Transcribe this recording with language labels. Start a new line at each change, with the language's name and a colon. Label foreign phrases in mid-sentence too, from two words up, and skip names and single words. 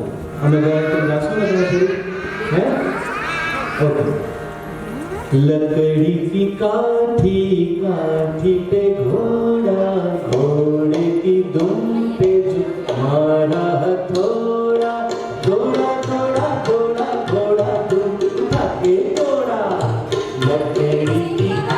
Gujarati: અમે ગયા તો ગાશું ને થોડું? હે? ઓકે.
Hindi: लकड़ी की काठी काठी पे घोड़ा घोड़े की दुम पे मारा हथौड़ा घोड़ा घोड़ा घोड़ा घोड़ा दुम उठा के घोड़ा लकड़ी की